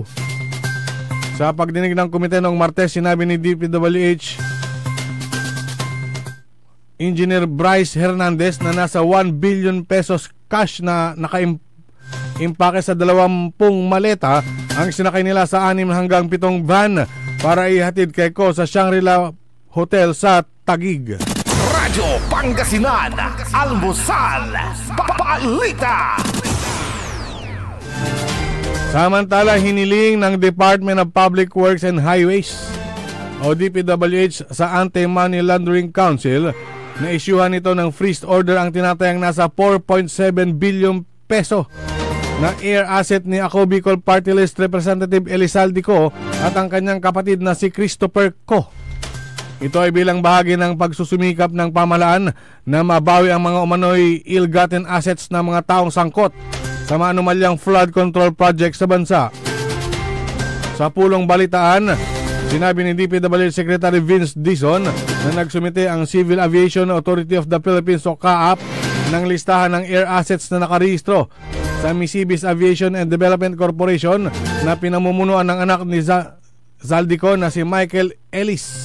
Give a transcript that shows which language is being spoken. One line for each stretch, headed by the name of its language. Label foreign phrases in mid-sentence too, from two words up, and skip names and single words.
Filipino: Sa pagdinig ng komite noong Martes, sinabi ni DPWH Engineer Bryce Hernandez na nasa ₱1 billion cash na impake sa 20 maleta ang sinakay nila sa 6 hanggang 7 van para ihatid kay Ko sa Shangri-La Hotel sa Taguig. Radyo Pangasinan, Almusal, Balita. Samantala, hiniling ng Department of Public Works and Highways o DPWH sa Anti-Money Laundering Council na isyuhan nito ng
English: freeze order
Filipino: ang tinatayang nasa ₱4.7 billion na
English: air asset
Filipino: ni Ako Bicol Party List Representative Elizalde Co at ang kanyang kapatid na si Christopher Co. Ito ay bilang bahagi ng pagsusumikap ng pamahalaan na mabawi ang mga umano'y
English: ill-gotten assets
Filipino: ng mga taong sangkot sa maanumalyang
English: flood control project
Filipino: sa bansa. Sa pulong balitaan, sinabi ni DPWH Secretary Vince Dizon na nagsumite ang Civil Aviation Authority of the Philippines o CAAP ng listahan ng
English: air assets
Filipino: na nakarehistro sa Misibis Aviation and Development Corporation na pinamumunuan ng anak ni Zaldico na si Michael Ellis.